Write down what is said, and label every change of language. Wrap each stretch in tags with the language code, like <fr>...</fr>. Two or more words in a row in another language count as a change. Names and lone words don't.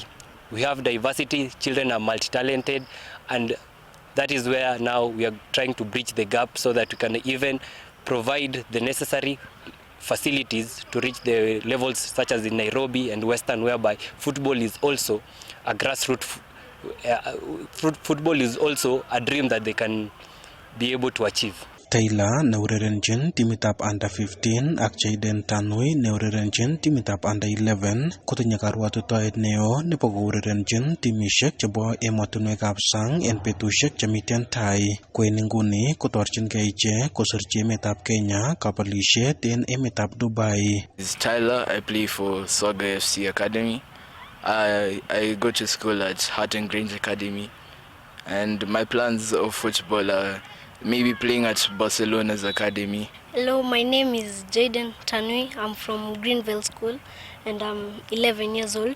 <en>We have diversity, children are multi-talented, and that is where now we are trying to bridge the gap so that we can even provide the necessary facilities to reach the levels such as in Nairobi and Western, whereby football is also a grassroots football is also a dream that they can be able to achieve.</en> <kln>Taylor neurerenjin timitab under 15 ak Jaden Tanui neurerenjin timitab under 11 kotinye karwatutoet neo nebo kourerenjin timishek chebo emotinwekab sang en betushek chemiten tai. Kwen inguni kotorchingei ichek kosirchi emetab Kenya kabelishet en emetab Dubai.</kln> <en>This is Tyler. I play for Swaga FC Academy. I go to school at Heart and Grange Academy, and my plans of football are maybe playing at Barcelona's academy. Hello, my name is Jaden Tanui. I'm from Greenville School and I'm 11 years old.</en>